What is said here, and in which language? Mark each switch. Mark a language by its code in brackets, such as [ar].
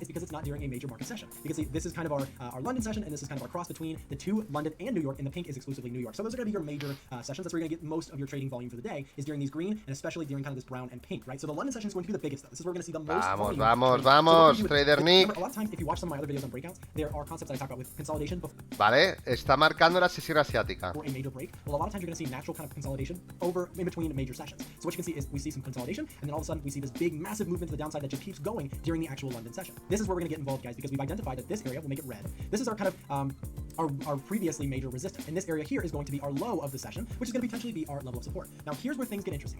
[en] It's because it's not during a major market session. You can see this is kind of our London session, and this is kind of our cross between the two, London and New York, and the pink is exclusively New York. So those are going to be your major sessions. That's where you're going to get most of your trading volume for the day, is during these green, and especially during kind of this brown and pink, right? So the London session is going to be the biggest, though. This is where we're going to see the most volume. [es] Vamos, TRADERNICK. [en] A lot of times, if you watch some of my other videos on breakouts, there are concepts that I talk about with consolidation before. [es] Vale, está marcando la sesión asiática. [en] For a major break. Well, a lot of times you're going to see natural kind of consolidation in between major sessions. So what you can see is we see some consolidation, and then all of a sudden we see this big, massive movement to the downside that just keeps going during the actual London session. This is where we're going to get involved, guys, because we've identified that this area, we'll make it red. This is our kind of our previously major resistance. And this area here is going to be our low of the session, which is going to potentially be our level of support. Now, here's where things get interesting.